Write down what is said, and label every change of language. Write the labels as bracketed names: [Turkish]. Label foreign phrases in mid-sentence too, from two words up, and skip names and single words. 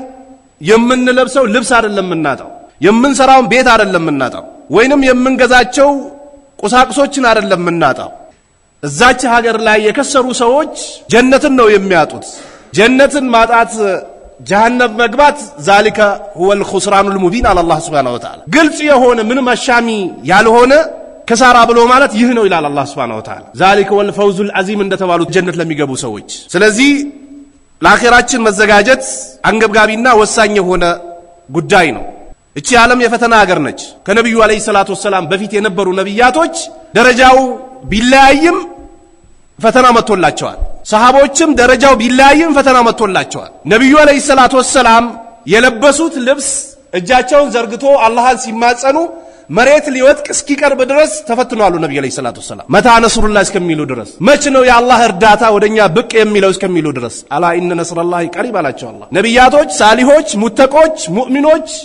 [Amharic] የምንለብሰው ልብስ አይደለም የምናጣው። የምንሰራውን ቤት አይደለም የምናጣው። ወይንም የምንገዛቸው ቁሳቁሶችን አይደለም የምናጣው። እዛች ሀገር ላይ የከሰሩ ሰዎች ጀነትን ነው የሚያጡት። ጀነትን ማጣት ጀሃነም መግባት [Arabic] ذلك هو الخسران المبين على الله سبحانه وتعالى [Amharic] ግልጽ የሆነ ምንም አሻሚ ያልሆነ ከሳራ ብሎ ማለት ይህ ነው ይላል አላህ [Arabic] سبحانه وتعالى ذلك هو الفوز العظيم [Amharic] እንደተባሉት ጀነት ለሚገቡ ሰዎች። ስለዚህ ለአኺራችን መዘጋጀት አንገብጋቢና ወሳኝ የሆነ ጉዳይ ነው። እቺ ዓለም የፈተና ሀገር ነች። ከነብዩ [Arabic] عليه الصلاة والسلام [Amharic] በፊት የነበሩ ነብያቶች ደረጃው ቢለያይም ፈተና መጥቶላቸዋል። ሰሃቦችም ደረጃው ቢለያይም ፈተና መጥቶላቸዋል። ነብዩ [Arabic] عليه الصلاة والسلام [Amharic] የለበሱት ልብስ እጃቸውን ዘርግቶ አላህን ሲማጸኑ መሬት ሊወጥቅ እስኪቀርብ ድረስ ተፈትነዋል። ነብዩ [Arabic] عليه الصلاة والسلام متى نصر الله [Amharic] እስከሚሉ ድረስ መች ነው የአላህ እርዳታ ወደኛ ብቅ የሚለው እስከሚሉ ድረስ [Arabic] ألا إن نصر الله قريب [Amharic] አላቸው አላህ። ነብያቶች፣ ሳሊሆች፣ ሙተቆች፣ ሙእሚኖች፣